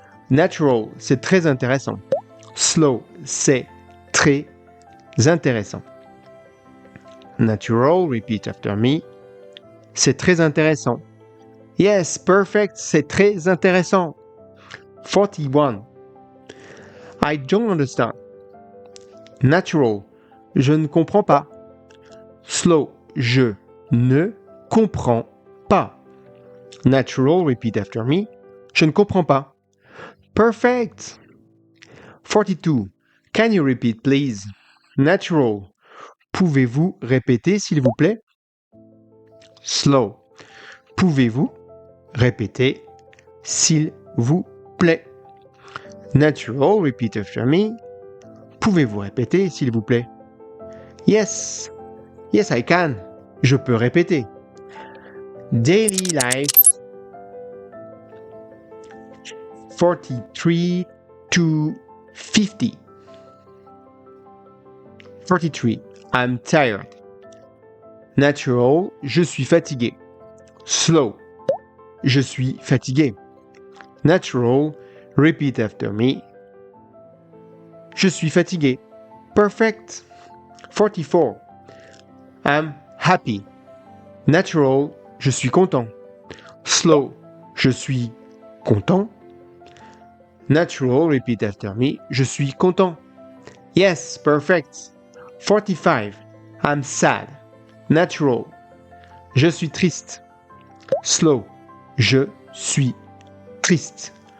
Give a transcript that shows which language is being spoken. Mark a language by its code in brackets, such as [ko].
[fr] Natural, c'est très intéressant. Slow, c'est très intéressant. [en] Natural, repeat after me. [fr] C'est très intéressant. [en] Yes, perfect, [fr] c'est très intéressant. [en] 41. I don't understand. [fr] Natural, je ne comprends pas. Slow, je ne comprends pas. [en] Natural, repeat after me. [fr] Je ne comprends pas. Perfect. 42. [en] Can you repeat, please? Natural. [fr] Pouvez-vous répéter, s'il vous plaît? Slow. Pouvez-vous répéter, s'il vous plaît? [en] Natural, repeat after me. [fr] Pouvez-vous répéter, s'il vous plaît? [en] Yes. Yes, I can. [fr] Je peux répéter. [en] Daily life. 43 to 50. 43. I'm tired. [fr] Natural, je suis fatigué. Slow, je suis fatigué. [en] Natural, repeat after me. [fr] Je suis fatigué. [en] Perfect. 44. I'm happy. [fr] Natural, je suis content. Slow, je suis content. [en] Natural, repeat after me. [fr] Je suis content. [en] Yes, perfect. 45. I'm sad. Natural. [fr] Je suis triste. [en] Slow. [fr] Je suis triste.